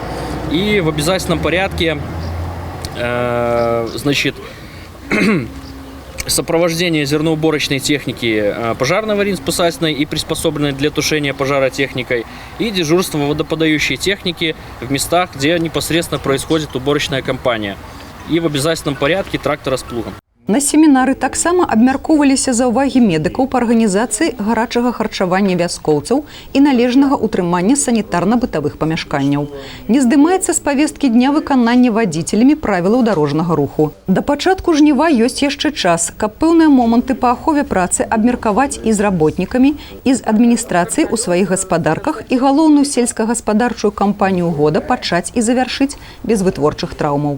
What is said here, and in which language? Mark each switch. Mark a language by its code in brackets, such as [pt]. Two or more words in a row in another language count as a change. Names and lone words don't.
[ru] И в обязательном порядке сопровождение зерноуборочной техники пожарно-аварийно-спасательной и приспособленной для тушения пожара техникой и дежурство водоподающей техники в местах, где непосредственно происходит уборочная кампания. И в обязательном порядке трактора с плугом. [be] На семінары таксама абмяркоўваліся заўвагі медыкаў па арганізацыі гарачага харчавання вяскоўцаў і належнага ўтрымання санітарна-бытавых памяшканняў. Не здымаецца з павесткі дня выканання вадзіцелямі правілаў дарожнага руху. Да пачатку жніва ёсць яшчэ час, каб пэўныя моманты па ахове працы абмеркаваць і з работнікамі, і з адміністрацыяй у сваіх гаспадарках і галоўную сельскагаспадарчую кампанію года пачаць і завяршыць без вытворчых траўмаў.